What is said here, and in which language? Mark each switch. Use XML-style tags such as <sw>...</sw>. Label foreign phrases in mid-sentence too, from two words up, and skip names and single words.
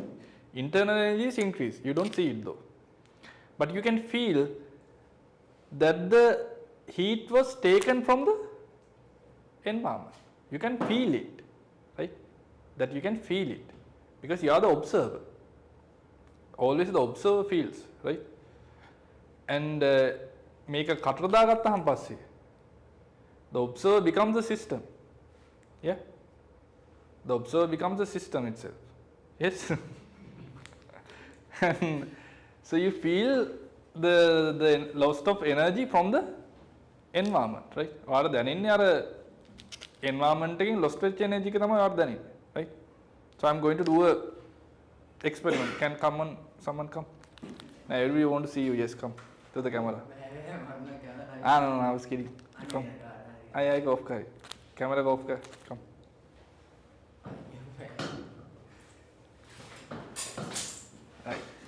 <en>Internal energy is increased. You don't see it though, but you can feel that the heat was taken from the environment. You can feel it, right? That you can feel it because you are the observer. Always the observer feels, right? And make a</en> <si>කටර දාගත්තාම පස්සේ</si> <en>the observer becomes the system. Yeah, the observer becomes the system itself. Yes. And so you feel the loss of energy from the environment, right?</en> <si>ඔයාලා දැනෙන්නේ අර environment එකෙන් lost වෙච්ච energy එක තමයි ඔයාලා දැනෙන්නේ,</si> <en>right? So I'm going to do a experiment. Can someone come? Now everybody want to see you. Yes, come to the camera. No, I was kidding. Come. I go off kar. Camera go off kar. Come. Right.</en>